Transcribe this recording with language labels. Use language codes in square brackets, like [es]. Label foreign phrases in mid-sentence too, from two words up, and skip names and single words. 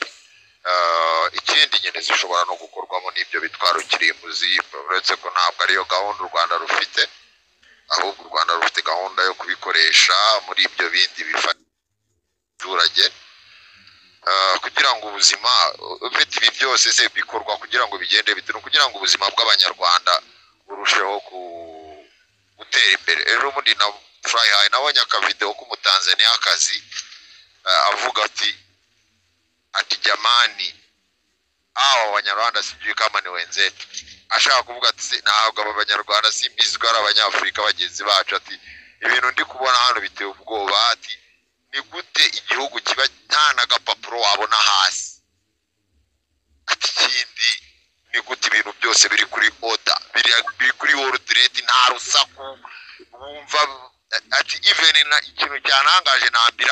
[rw] Ikindi nyine zishobora no gukorwamo n'ibyo bitwaro kirimbuzi uretse ko ntabwo ariyo gahunda u Rwanda rufite ahubwo u Rwanda rufite gahunda yo kubikoresha muri ibyo bindi bifata abaturage kugira ngo ubuzima ufite ibi byose se bikorwa kugira ngo bigende bituma kugira ngo ubuzima bw'abanyarwanda burusheho gutera imbere. Rero muri fly high nabonye akavideo k'umutanzania akazi avuga ati [sw] jamani hao Wanyarwanda sijui kama ni [rw] wenzetu ashaka kuvuga ati ntabwo aba Banyarwanda simbizi ko ari Abanyafrika bagenzi bacu ati ibintu ndi kubona hano biteye ubwoba ati ni gute igihugu kiba nta n'agapapuro wabona hasi ati kindi ni gute ibintu byose biri kuri order biri kuri order nta rusaku wumva ati even na ikintu cyanangaje na